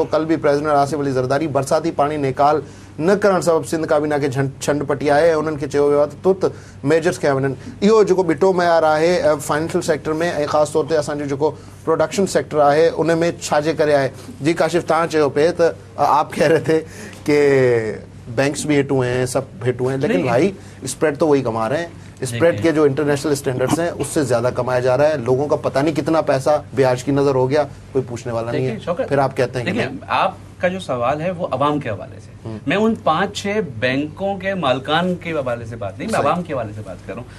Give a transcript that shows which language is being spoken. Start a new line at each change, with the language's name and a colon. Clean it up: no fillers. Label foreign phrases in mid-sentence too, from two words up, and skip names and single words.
Sindhi: कल बि प्रेसिडेंट आसिफ अली ज़रदारी बरसाती पाणी निकाल न करण सबबु सिंध काबीना खे छंड पटी आहे. उन्हनि खे चयो वियो आहे त तुर्त मेजर्स कया वञनि. इहो जेको ॿिटो मयार आहे
English: financial sector
Sindhi: में, ऐं ख़ासि तौर ते असांजो जेको
English: production sector
Sindhi: आहे उन में छाजे करे आहे. जी काशिफ, तव्हां चयो पे त
Urdu: آپ کہہ رہے تھے کہ بینکس بھی ہٹ ہوئے ہیں، سب ہٹ ہوئے ہیں، لیکن بھائی اسپریڈ تو وہی کما رہے ہیں. اسپریڈ کے جو
English: international standards
Urdu: ہیں اس سے زیادہ کمایا جا رہا ہے. لوگوں کا پتا نہیں کتنا پیسہ بیاج کی نذر ہو گیا، کوئی پوچھنے والا نہیں ہے. پھر آپ کہتے ہیں کہ آپ کا جو سوال ہے وہ عوام کے حوالے سے، میں ان 5-6 بینکوں کے مالکان کے حوالے سے بات نہیں، میں عوام کے حوالے سے بات کر رہا ہوں.